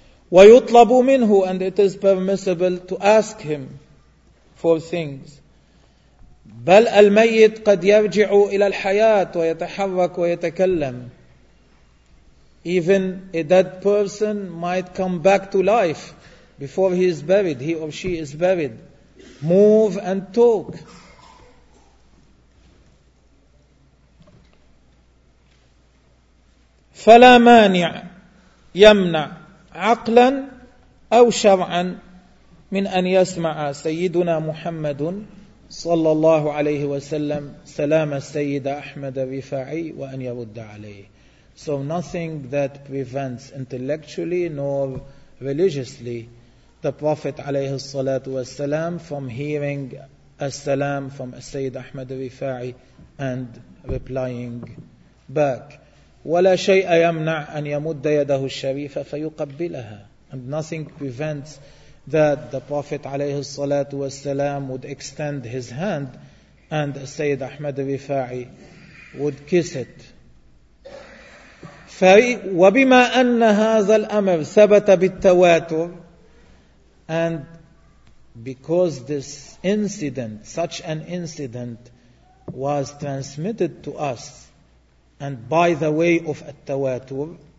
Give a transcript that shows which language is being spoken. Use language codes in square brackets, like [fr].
[ar] ويطلب منه, [en] and it is permissible to ask him for things. [ar] بل الميت قد يرجع إلى الحياة ويتحرك ويتكلم. [en] Even a dead person might come back to life before he is buried, he or she is buried. Move and talk. [ar] فلا مانع يمنع عقلا أو شرعا من أن يسمع سيدنا محمد صلى الله عليه وسلم سلام السيد أحمد الرفاعي وأن يرد عليه. [en] So nothing that prevents intellectually nor religiously the Prophet [ar] عليه الصلاة والسلام [en] from hearing السلام from السيد أحمد الرفاعي and replying back. [ar] ولا شيء يمنع أن يمد يده الشريفة فيقبلها. [en] And nothing prevents that the Prophet [ar] عليه الصلاة والسلام [en] would extend his hand and السيد أحمد الرفاعي would kiss it. [ar] وبما أن هذا الأمر ثبت بالتواتر, [en] and because this incident, such an incident was transmitted to us and by the way of التواتر,